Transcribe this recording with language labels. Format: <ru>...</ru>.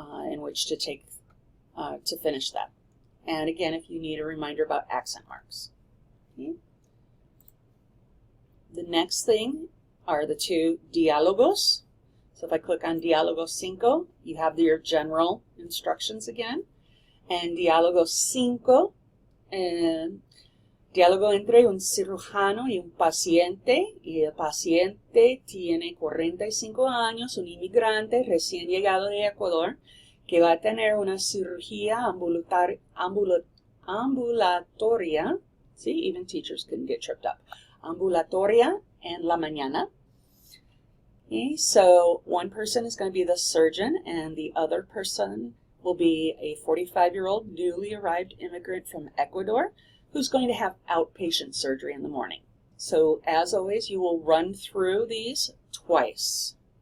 <en>in which to take to finish that. And again, if you need a reminder about accent marks. Okay. The next thing are the two diálogos. So if I click on Diálogo 5, you have your general instructions again. And</en> <es>Diálogo 5, diálogo entre un cirujano y un paciente. Y el paciente tiene 45 años, un inmigrante recién llegado de Ecuador, que va a tener una cirugía ambulatoria.</es> <en>See, even teachers can get tripped up.</en> <es>Ambulatoria en la mañana.</es> <en>Okay, so one person is going to be the surgeon, and the other person will be a 45-year-old newly arrived immigrant from Ecuador who's going to have outpatient surgery in the morning. So as always, you will run through these twice.</en>